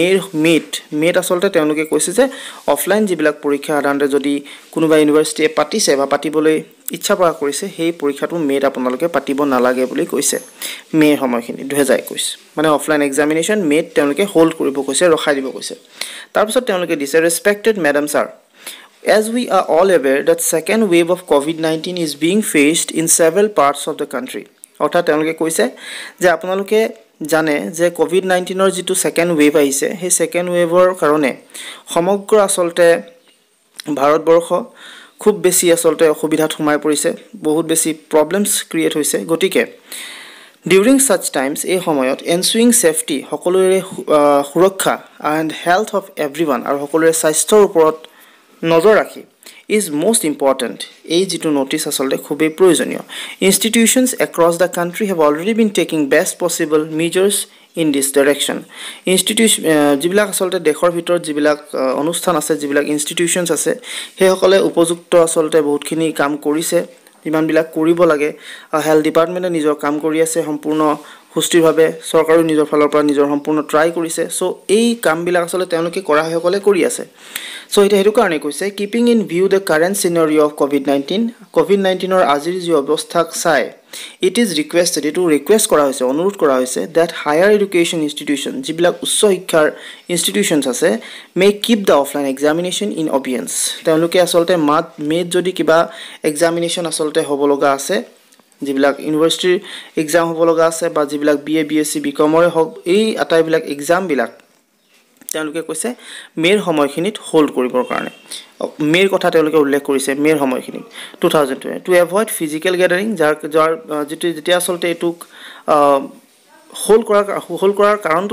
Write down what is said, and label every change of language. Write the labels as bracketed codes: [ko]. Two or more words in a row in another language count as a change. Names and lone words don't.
[as] মেত আসলতে তেওঁলোকে কৈছে যে অফলাইন যিবিলাক পৰীক্ষা সাধাৰণতে যদি কোনোবা ইউনিভাৰ্চিটিয়ে পাতিছে বা পাতিবলৈ ইচ্ছা প্ৰকাশ কৰিছে সেই পৰীক্ষাটো মেত আপোনালোকে পাতিব নালাগে বুলি কৈছে মেৰ সময়খিনি 2021 মানে [en] offline examination [as] মেত তেওঁলোকে হোল্ড কৰিব কৈছে ৰখাই দিব কৈছে তাৰ পিছত তেওঁলোকে দিছে [en] respected madam sir As we are all aware that second wave of COVID-19 is being faced in several parts of the country [as] অৰ্থাৎ তেওঁলোকে কৈছে যে আপোনালোকে জানে যে কোভিড-19ৰ যেটো [en] second wave [as] আহিছে সেই [en] second waveৰ [as] কাৰণে সমগ্ৰ আসলতে ভাৰতবৰ্ষ খুব বেছি আসলতে অসুবিধাত সোমাই পৰিছে বহুত বেছি [en] problems create [as] হৈছে গতিকে [en] During such times [as] এই সময়ত [en] ensuring safety [as] সকলোৰে সুৰক্ষা [en] and health of everyone [as] আৰু সকলোৰে স্বাস্থ্যৰ ওপৰত নজৰ ৰাখি [en] is most important [as] এই যেটো নোটিছ আসলতে খুবেই প্ৰয়োজনীয় [en] institutions across the country have already been taking best possible measures in this direction [as] যিবিলাক আসলতে দেশৰ ভিতৰত যিবিলাক অনুষ্ঠান আছে যিবিলাক institutions আছে সেই সকলে উপযুক্ত আসলতে বহুতখিনি কাম কৰিছে যিমানবিলাক কৰিব লাগে [en] health departmentে [as] নিজৰ কাম কৰি আছে সম্পূৰ্ণ সুস্থিৰভাৱে চৰকাৰো নিজৰ ফালৰ পৰা নিজৰ সম্পূৰ্ণ ট্ৰাই কৰিছে সো এই কামবিলাক আসলে তেওঁলোকে কৰা হয়সকলে কৰি আছে সো এটা হেতু কাৰণে কৈছে [en] keeping in view the current scenario of COVID-19 [as] ৰ আজিৰ যি অৱস্থাক চাই [en] it is requested [as] এটো ৰিকুৱেষ্ট কৰা হৈছে অনুৰোধ কৰা হৈছে [en] that higher education institution [as] যিবিলাক উচ্চ শিক্ষাৰ ইনষ্টিটিউশনছ আছে [en] may keep the offline examination in obedience [as] তেওঁলোকে আসলতে মেত যদি কিবা এক্সামিনেশন আসলতে হ'ব লগা আছে যিবিলাক ইউনিভাৰ্চিটিৰ এক্সাম হ'ব লগা আছে বা যিবিলাক বিএ বিএসসি বিকমৰে হক এই আটাইবিলাক এক্সাম বিলাক তেওঁলোকে কৈছে মেৰ সময়খিনিত হোল্ড কৰিবৰ কাৰণে মেৰ কথা তেওঁলোকে উল্লেখ কৰিছে মেৰ সময়খিনিত [en] 2020 to avoid physical gathering [as] যাৰ যেতিয়া আসলতে এটুক হোল্ড কৰাৰ কাৰণটো